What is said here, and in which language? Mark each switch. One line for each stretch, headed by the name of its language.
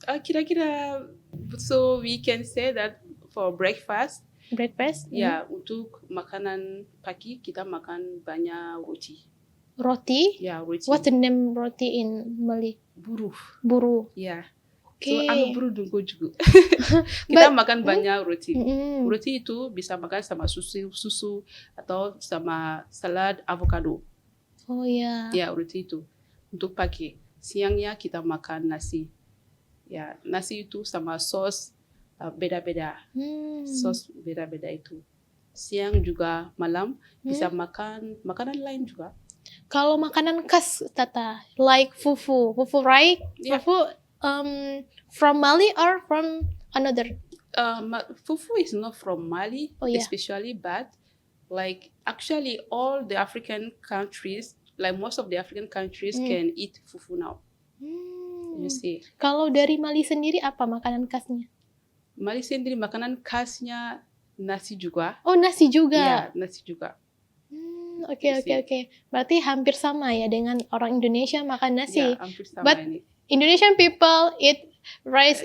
Indonesian: Kira-kira,
English: so we can say that for breakfast, Breakfast?
Indonesian: ya, untuk makanan pagi kita makan banyak roti. Roti? Ya, roti.
English: What's the name roti in Mali?
Bambara: Buruh. Buru.
Indonesian: Ya. Oke. So, anu buruh dungko juga. Kita makan banyak roti. Roti itu bisa makan sama susu atau sama salad avocado. Oh ya. Ya, roti itu. untuk pagi. Siangnya kita makan nasi. Ya, nasi itu sama sos beda-beda. Sos beda-beda itu. Siang juga malam bisa makan makanan lain juga. Kalau makanan khas Tata,
English: like fufu, right? Yeah. Fufu from Mali or from another? Fufu is not from Mali, especially, but like actually all the African countries, like most of the African countries can eat fufu now. You see.
Indonesian: Kalau dari Mali sendiri apa makanan khasnya? Mali sendiri makanan khasnya nasi juga. Oh, nasi juga. Ya, nasi juga. Oke. Berarti hampir sama ya dengan orang Indonesia makan nasi. Ya, hampir sama
English: But
Indonesian: ini.
English: Indonesian people eat rice,